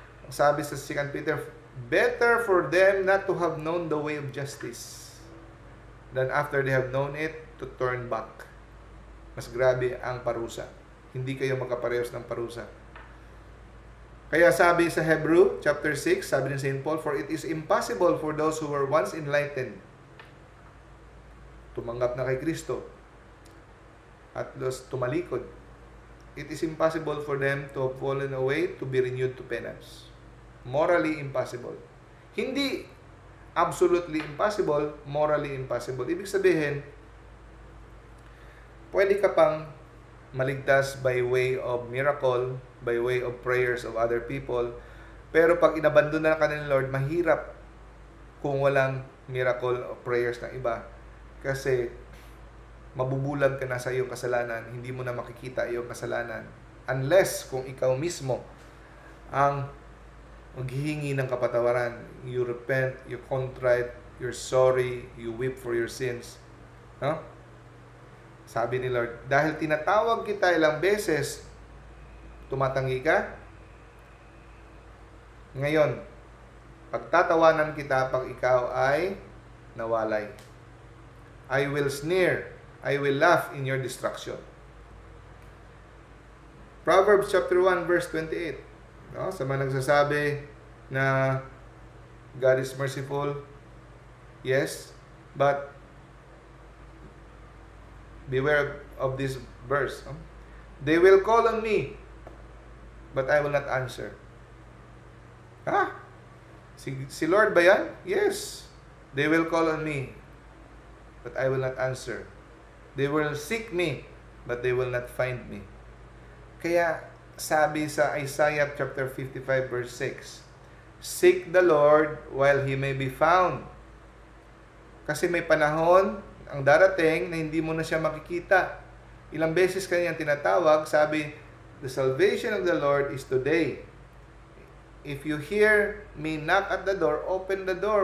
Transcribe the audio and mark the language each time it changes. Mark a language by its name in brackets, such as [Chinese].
[Filipino] Sabi sa [English] 2 Peter, better for them not to have known the way of justice than after they have known it to turn back. [Filipino] Mas grabe ang parusa. Hindi kayo magkaparehos ng parusa. Kaya sabi sa Hebrew chapter 6, sabi ni St. [English] Paul, for it is impossible for those who were once enlightened, [Filipino] tumanggap na kay Kristo at tumalikod, [English] it is impossible for them to have fallen away to be renewed to penance. Morally impossible. Hindi absolutely impossible, morally impossible. [Filipino] Ibig sabihin, pwede ka pang maligtas [English] by way of miracle, by way of prayers of other people, [Filipino] pero pag inabandon na ka ni Lord, mahirap kung walang miracle o prayers ng iba. Kasi mabubulag ka na sa iyong kasalanan, hindi mo na makikita iyong kasalanan unless kung ikaw mismo ang maghihingi ng kapatawaran. [English] You repent, you contrite, you're sorry, you weep for your sins. [Filipino] No? Sabi ni Lord, dahil tinatawag kita ilang beses, tumatanggi ka. Ngayon, pagtatawanan kita pag ikaw ay nawalay. [English] I will sneer, I will laugh in your destruction. Proverbs chapter 1 verse 28. No? [Filipino] Sa mga nagsasabi na [English] God is merciful, yes, but beware of this verse. No? They will call on me, but I will not answer. Ha? [Filipino] Si Lord ba yan? [English] Yes. They will call on me, but I will not answer. They will seek me, but they will not find me. [Filipino] Kaya sabi sa [English] Isaiah chapter 55 verse 6, seek the Lord while He may be found. [Filipino] Kasi may panahon ang darating na hindi mo na siya makikita. Ilang beses kanyang tinatawag, sabi, [English] the salvation of the Lord is today. If you hear me knock at the door, open the door.